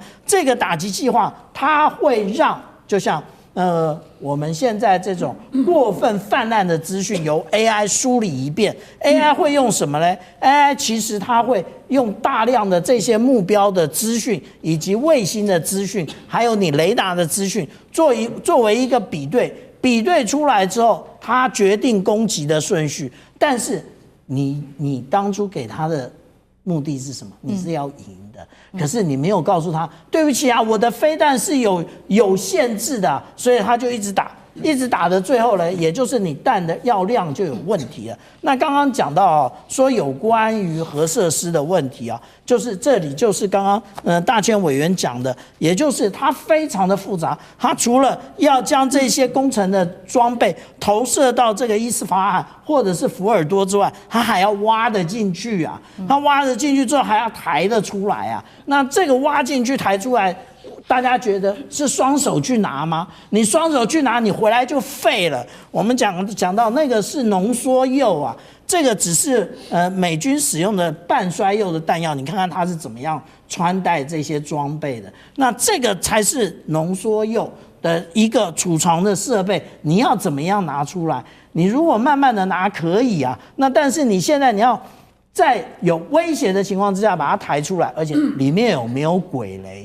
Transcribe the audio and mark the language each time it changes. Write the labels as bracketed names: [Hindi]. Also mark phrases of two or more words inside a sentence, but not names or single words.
[Chinese] 這個打擊計劃，它會讓就像我們現在這種過分泛濫的資訊由 AI 梳理一遍。AI 會用什麼呢？ AI 其實它會用大量的這些目標的資訊，以及衛星的資訊，還有你雷達的資訊，作為一個比對出來之後，它決定攻擊的順序。但是你當初給他的目的是什麼？你是要贏的，可是你沒有告訴他，對不起啊，我的飛彈是有限制的，所以他就一直打。一直打的最後呢，也就是你彈的藥量就有問題了。那剛剛講到說有關於核設施的問題啊，就是這裡就是剛剛大千委員講的，也就是它非常的複雜。它除了要將這些工程的裝備投射到這個伊斯法罕或者是福爾多之外，它還要挖得進去啊。它挖得進去之後還要抬得出來啊。那這個挖進去抬出來，大家覺得是雙手去拿嗎？你雙手去拿，你回來就廢了。我們講到那個是濃縮鈾啊，這個只是美軍使用的半衰鈾的彈藥，你看看它是怎麼樣穿戴這些裝備的。那這個才是濃縮鈾的一個儲藏的設備，你要怎麼樣拿出來？你如果慢慢的拿可以啊，那但是你現在你要在有威脅的情況之下把它抬出来，而且裡面有沒有軌雷？